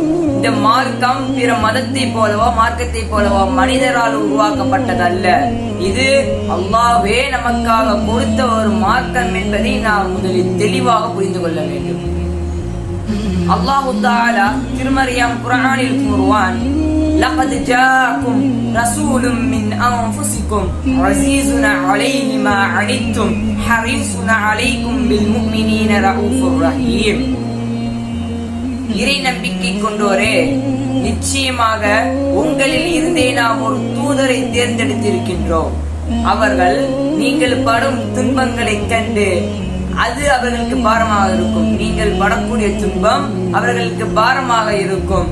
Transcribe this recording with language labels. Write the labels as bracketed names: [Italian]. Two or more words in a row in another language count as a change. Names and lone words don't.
[Tamil] இந்த மார்க்கம் பிற மதத்தை போலவோ மார்க்கத்தை போலவோ மனிதரால் உருவாக்கப்பட்டதல்ல. இது அல்லாஹ்வே நமக்காக கொடுத்த ஒரு மார்க்கம் என்பதை நாம் முதலில் தெளிவாக புரிந்து கொள்ள வேண்டும். அல்லாஹு தஆலா திருமறையாம் குர்ஆனில் கூறுவான், [Arabic] لقد جاءكم رسول من أنفسكم عزيز عليه ما عنتم حريص عليكم بالمؤمنين رؤوف رحيم. [Tamil] இறை நம்பிக்கை கொண்டோரே, நிச்சயமாக உங்களில் இருந்தே நாம் ஒரு தூதரை தேர்ந்தெடுத்திருக்கின்றோம். அவர்கள் நீங்கள் படும் துன்பங்களை கண்டு அது அவர்களுக்கு பாரமாக இருக்கும். நீங்கள் படக்கூடிய துன்பம் அவர்களுக்கு பாரமாக இருக்கும்.